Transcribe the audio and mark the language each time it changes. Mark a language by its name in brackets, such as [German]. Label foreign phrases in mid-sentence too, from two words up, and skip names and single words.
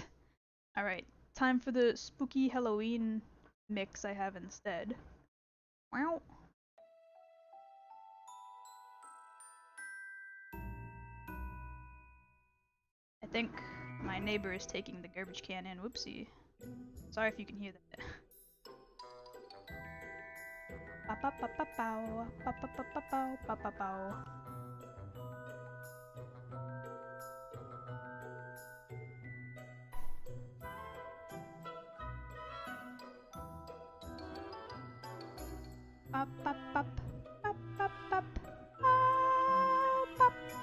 [English] Alright, time for the spooky Halloween mix I have instead. Wow. I think my neighbor is taking the garbage can in. Whoopsie. Sorry if you can hear that. Ba-ba-ba-ba-bow, ba-ba-ba-ba-bow, ba-ba-bow. Bop-bop-bop, bop-bop-bop, bop-bop.